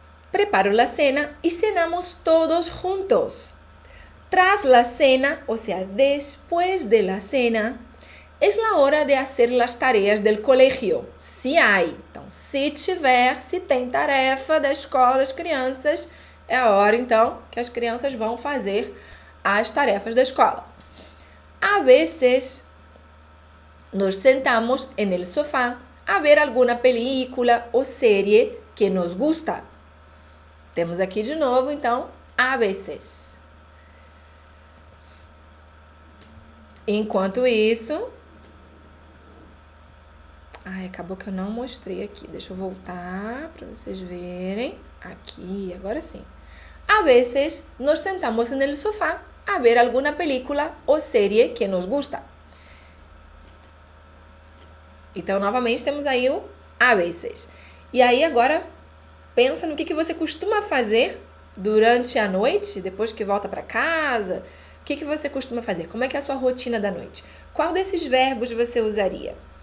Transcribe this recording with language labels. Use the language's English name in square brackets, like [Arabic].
[Spanish] Preparo la cena y cenamos todos juntos. Tras la cena, o sea, después de la cena, es la hora de hacer las tareas del colegio. Se hay. [Portuguese] Então, se tiver, se tem tarefa da escola das crianças, é a hora, então, que as crianças vão fazer as tarefas da escola. [Spanish] A veces, nos sentamos en el sofá a ver alguna película [Portuguese] ou série [Spanish] que nos gusta. [Portuguese] Temos aqui de novo, então, a veces. Enquanto isso... Ai, acabou que eu não mostrei aqui. Deixa eu voltar para vocês verem. Aqui, agora sim. [Spanish] A veces nos sentamos en el sofá a ver alguna película [Portuguese] ou série [Spanish] que nos gusta. [Portuguese] Então, novamente, temos aí o a veces. E aí, agora, pensa no que você costuma fazer durante a noite, depois que volta para casa. O que você costuma fazer? Como é que é a sua rotina da noite? Qual desses verbos você usaria?